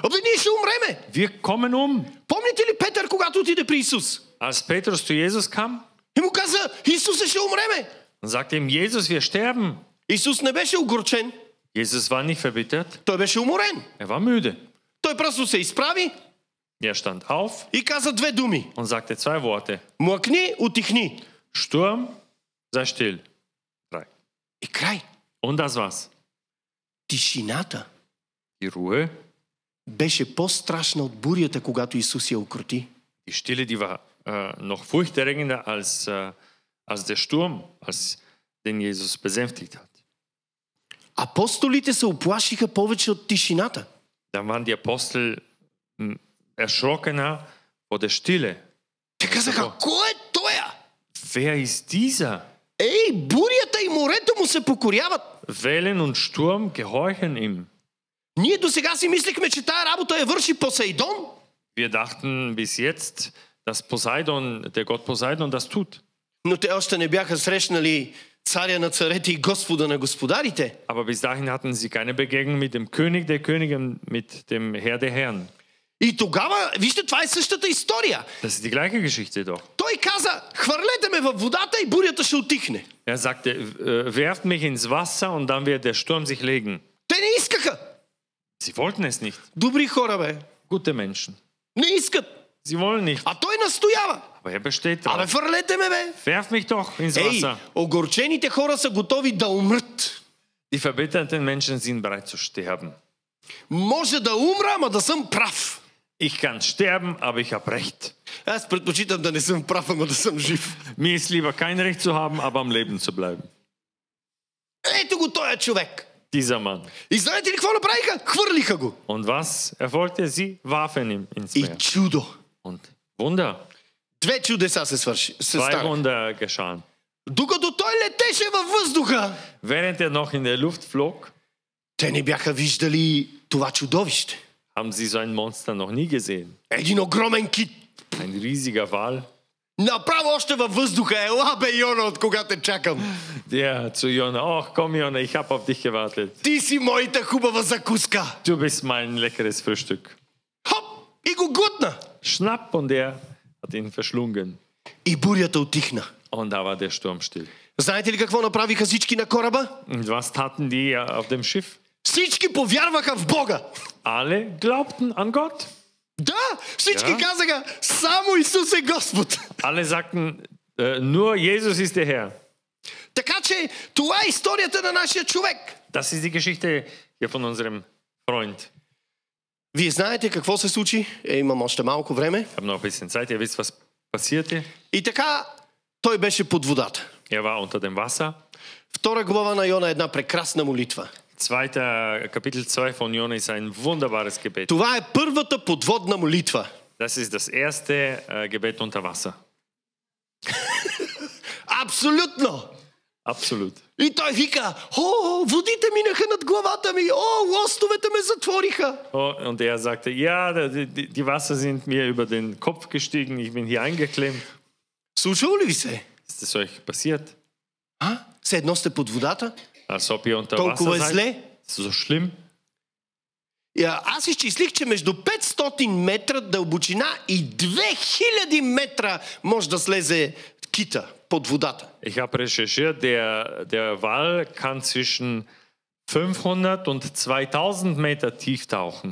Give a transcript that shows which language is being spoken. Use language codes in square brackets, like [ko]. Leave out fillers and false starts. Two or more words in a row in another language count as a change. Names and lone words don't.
[bg] Абе, ние ще умреме. [de] Wir kommen um. [bg] Помните ли Петър, когато отиде при Исус? [de] Als Petrus zu Jesus kam, [bg] И му каза, Исусе, ще умреме. [de] dann sagte ihm Jesus, wir sterben. [bg] Исус не беше огорчен, [de] Jesus war nicht verbittert, [bg] той беше уморен. [de] er war müde. [bg] Той просто се изправи [de] Er stand auf [bg] и каза две думи. [de] und sagte zwei Worte. [bg] Млъкни, утихни. [de] Sturm, sei still. Drei. [bg] И край. [de] Und das war's. [bg] Тишината [de] Die Ruhe, [bg] беше по-страшна от бурята, когато Исус я укроти. [de] die Stille, die war noch furchterregender als der Sturm, als den Jesus besänftigt hat. [bg] Апостолите се оплашиха повече от тишината. [de] Da waren die Apostel erschrockener vor der Stille. [bg] Те казаха, кой е тоя? [de] Wer ist dieser? [bg] Ей, бурята и морето му се покоряват. [de] Wellen und Sturm gehorchen ihm. [bg] Ние до сега си мислихме, че тая работа я върши Посейдон. [de] Wir dachten bis jetzt, dass Poseidon, der Gott Poseidon das tut. [bg] Но те още не бяха срещнали царя на царете и Господа на господарите. [de] Aber bis dahin hatten sie keine Begegnung mit dem König der Könige und mit dem Herr der Herren. [bg] И тогава, вижте, това е същата история. [de] Das ist die gleiche Geschichte doch. [bg] Той каза, хвърлете ме във водата и бурята ще отихне. [de] Er sagte, werft mich ins Wasser und dann wird der Sturm sich legen. [bg] Те не искаха. [de] Sie wollten es nicht. [bg] Добри хора, бе. [de] Gute Menschen. [bg] Не искат. [de] Sie wollen nicht. [bg] А той настоява. [de] Aber er besteht [bg] Абе, [de] drauf. [bg] хвърлете ме, бе. [de] Werf mich doch ins [bg] Ей, [de] Wasser. [bg] огорчените хора са готови да умрат. [de] Die verbitterten Menschen sind bereit zu sterben. [bg] Може да умра, ама да съм прав. [de] Ich kann sterben, aber ich habe Recht. [bg] Аз предпочитам да не съм прав, ама да съм жив. [de] Mir ist lieber kein Recht zu haben, aber am Leben zu bleiben. [bg] Ето го този човек. [de] Dieser Mann. [bg] И знаете ли какво направиха? Хвърлиха го. [de] Und was erfolgte? Sie warfen ihn ins [bg] И [de] Meer. [bg] чудо. [de] Und Wunder. [bg] Две чудеса се [de] Zwei [bg] стана. [de] Wunder geschahen. [bg] Докато той летеше във въздуха, [de] Während er noch in der Luft flog, [bg] те не бяха виждали това чудовище. [de] haben sie so ein Monster noch nie gesehen. [bg] Един огромен кит. [de] Ein riesiger Wal, [bg] Направо още във въздуха. Ела, бе, Йона, от кога те чакам. [de] der zu Jona, ach komm Jona, ich habe auf dich gewartet. [bg] Ти си моята хубава закуска. [de] Du bist mein leckeres Frühstück. [bg] Хоп! И го глътна. [de] Schnapp und er hat ihn verschlungen. [bg] И бурята отихна. [de] Und da war der Sturm still. [bg] Знаете ли какво направиха всички на кораба? [de] Und was taten die auf dem Schiff? [bg] Всички повярваха в Бога. [de] Alle glaubten an Gott. [bg] Да, всички [de] Ja. [bg] казаха, само Исус е Господ. [de] Alle sagten, nur Jesus ist der Herr. [bg] Така че това е историята на нашия човек. [de] Das ist die Geschichte hier von unserem Freund. [bg] Вие знаете какво се случи? Имам още малко време. [de] Ich habe noch ein bisschen Zeit. Ihr wisst, was passierte. [bg] И така, той беше под водата. [de] Er war unter dem Wasser. [bg] Втора глава на Йона е една прекрасна молитва. [de] Kapitel 2 von Jona ist ein wunderbares Gebet. [bg] Това е първата подводна молитва. [de] Das ist das erste Gebet unter Wasser. [bg] Абсолютно! [de] Absolut. [bg] И той вика, о, водите минаха над главата ми, о, лостовете ме затвориха. [de] Oh, und er sagte, ja, die Wasser sind mir über den Kopf gestiegen, ich bin hier eingeklemmt. [bg] Случило ли ви се? [de] Ist das euch passiert? [bg] А? Все едно сте под водата? [de] Als ob ihr unter [bg] Толкова е [de] Wasser seid? [bg] зле? [de] Ist das so schlimm? [bg] Аз изчислих, че между 500 метра дълбочина и 2000 метра може да слезе кита под водата. [de] Ich habe recherchiert, der Wal kann zwischen 500 und 2000 Meter tief tauchen.